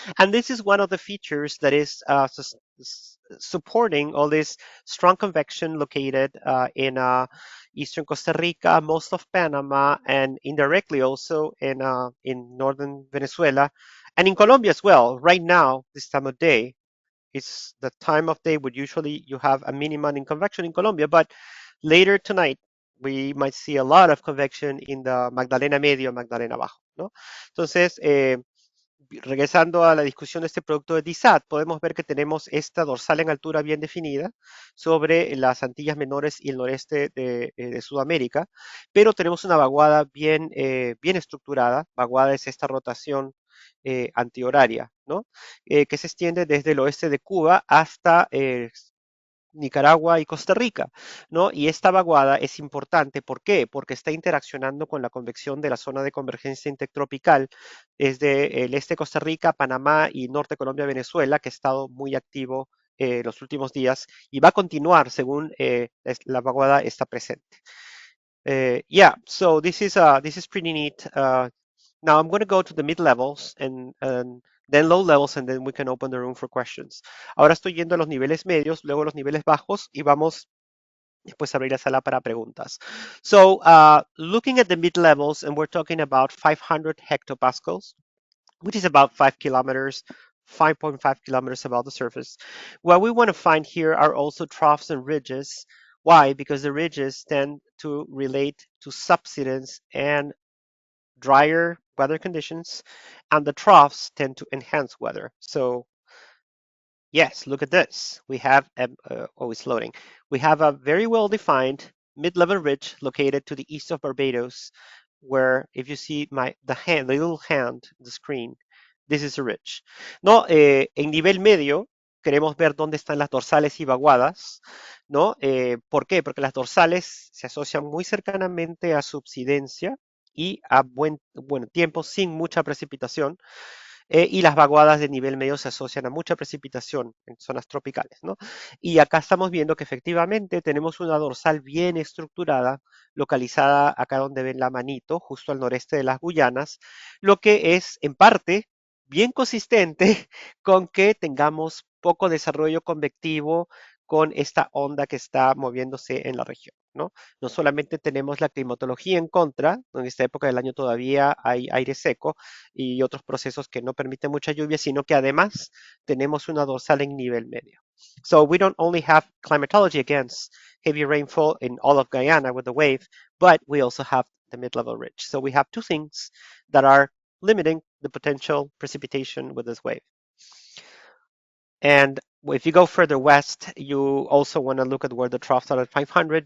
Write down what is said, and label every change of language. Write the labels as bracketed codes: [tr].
[en] And this is one of the features that is supporting all this strong convection located in eastern Costa Rica, most of Panama, and indirectly also in northern Venezuela, and in Colombia as well. Right now, this time of day, it's the time of day where usually you have a minimum in convection in Colombia, but later tonight we might see a lot of convection in the Magdalena Medio, Magdalena Bajo, ¿no? [es] Entonces, regresando a la discusión de este producto de DISAT, podemos ver que tenemos esta dorsal en altura bien definida sobre las Antillas Menores y el noreste de Sudamérica, pero tenemos una vaguada bien estructurada. Vaguada es esta rotación antihoraria, ¿no? Que se extiende desde el oeste de Cuba hasta Nicaragua y Costa Rica, ¿no? Y esta vaguada es importante, ¿por qué? Porque está interaccionando con la convección de la zona de convergencia intertropical desde el este de Costa Rica, Panamá y norte de Colombia, Venezuela, que ha estado muy activo los últimos días y va a continuar según la vaguada está presente. [en] Yeah, so this is pretty neat. Now I'm going to go to the mid levels and then low levels, and then we can open the room for questions. [es] Ahora estoy yendo a los niveles medios, luego a los niveles bajos y vamos después a abrir la sala para preguntas. [en] So looking at the mid levels, and we're talking about 500 hectopascals, which is about 5 kilometers, 5.5 kilometers above the surface. What we want to find here are also troughs and ridges. Why? Because the ridges tend to relate to subsidence and drier weather conditions, and the troughs tend to enhance weather. So yes, look at this. We have, always loading. We have a very well-defined mid-level ridge located to the east of Barbados, where if you see the little hand, the screen, this is a ridge. [es] No, en nivel medio queremos ver dónde están las dorsales y vaguadas, ¿no? ¿Por qué? Porque las dorsales se asocian muy cercanamente a subsidencia y a buen tiempo sin mucha precipitación, y las vaguadas de nivel medio se asocian a mucha precipitación en zonas tropicales, ¿no? Y acá estamos viendo que efectivamente tenemos una dorsal bien estructurada, localizada acá donde ven la manito, justo al noreste de las Guyanas, lo que es en parte bien consistente con que tengamos poco desarrollo convectivo con esta onda que está moviéndose en la región, ¿no? No solamente tenemos la climatología en contra, en esta época del año todavía hay aire seco, y otros procesos que no permiten mucha lluvia, sino que además tenemos una dorsal en nivel medio. [en] So we don't only have climatology against heavy rainfall in all of Guyana with the wave, but we also have the mid-level ridge. So we have two things that are limiting the potential precipitation with this wave. And if you go further west, you also want to look at where the troughs are at 500.